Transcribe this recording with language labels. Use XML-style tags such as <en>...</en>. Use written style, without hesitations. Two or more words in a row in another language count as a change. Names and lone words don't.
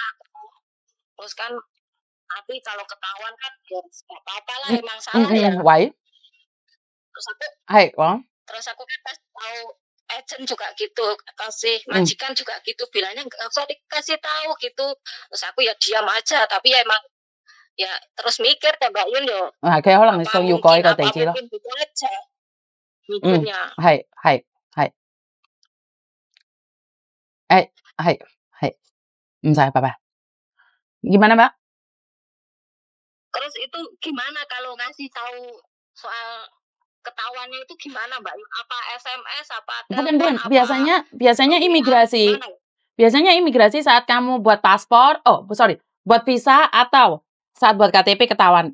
<id>Terus kan tapi kalau ketahuan kan ya nggak apa-apa lah, emang salah ya. Why? Terus aku kan kasih tahu agent juga gitu, kasih majikan juga gitu, bilangnya nggak usah dikasih tahu gitu. Terus aku ya diam aja, tapi ya emang ya terus mikir ya Mbak Yun yo. Kayak orang</id> <en>so you call</en> <yue>個地址咯。</yue> <id>gitu aja. Mikirnya.</id> <yue>係，唔使，</yue> <id>拜拜。Gimana Mbak? Terus itu gimana kalau ngasih tahu soal ketahuannya itu gimana Mbak? Apa SMS apa telepon? Bukan. Biasanya imigrasi. Biasanya imigrasi saat kamu buat paspor, buat visa atau saat buat KTP ketahuan.</id>